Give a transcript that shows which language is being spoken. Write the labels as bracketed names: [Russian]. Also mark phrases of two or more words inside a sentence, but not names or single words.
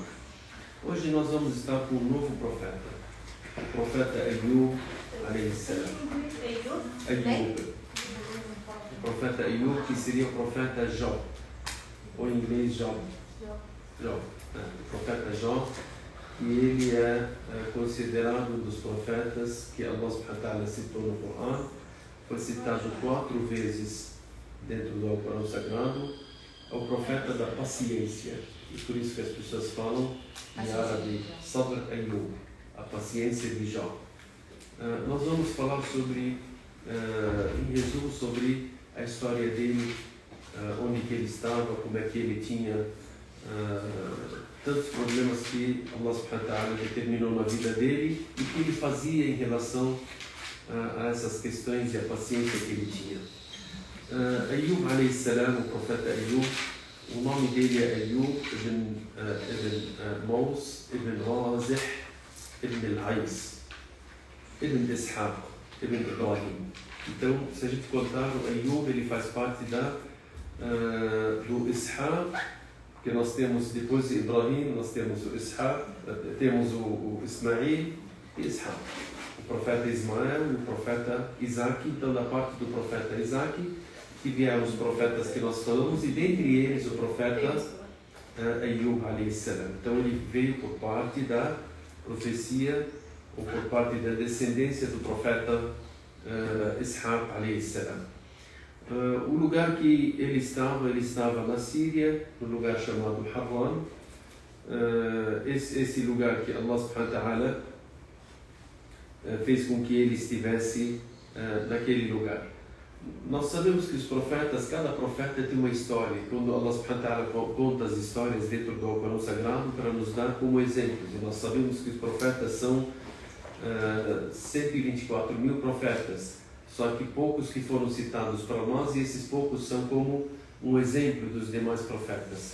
[Portuguese] Hoje nós vamos estar com um novo profeta, o profeta Ayub a.s. O profeta Ayub, que seria o profeta Jó, ou em inglês Job. O profeta Jó, e ele é considerado um dos profetas que Allah [Arabic] سبحانه وتعالى [Portuguese] citou no Corão. Foi citado 4 vezes dentro do Alcorão Sagrado. É o profeta da paciência, e por isso que as pessoas falam em árabe Sabr Ayub, a paciência de Jó. Nós vamos falar sobre, em resumo, sobre a história dele, onde que ele estava, como é que ele tinha tantos problemas que Allah [Arabic] سبحانه وتعالى [Portuguese] determinou na vida dele e que ele fazia em relação a essas questões e a paciência que ele tinha. Ayub a.s., o profeta Ayub, o nome dele é Ayub ibn Mous, ibn Razih, ibn al-Ais, ibn Ishaq, ibn Ibrahim. Então, se a gente contar, o Ayub ele faz parte do Ishaq, porque nós temos depois de Ibrahim, nós temos o Ishaq, temos o Ismail e Ishaq. O profeta Ismael e o profeta Isaac. Então, da parte do profeta Isaac, que vieram os profetas que nós falamos, e dentre eles o profeta Ayub a.s. Então ele veio por parte da profecia, ou por parte da descendência do profeta Ishaq a.s. O lugar que ele estava na Síria, no lugar chamado Harran. Esse lugar que Allah [Arabic] سبحانه وتعالى [Portuguese] fez com que ele estivesse naquele lugar. Nós sabemos que os profetas, cada profeta tem uma história. Quando Allah [Arabic] سبحانه وتعالى [Portuguese] conta as histórias dentro do Alcorão Sagrado para nos dar como exemplos, e nós sabemos que os profetas são 124 mil profetas, só que poucos que foram citados para nós, e esses poucos são como um exemplo dos demais profetas.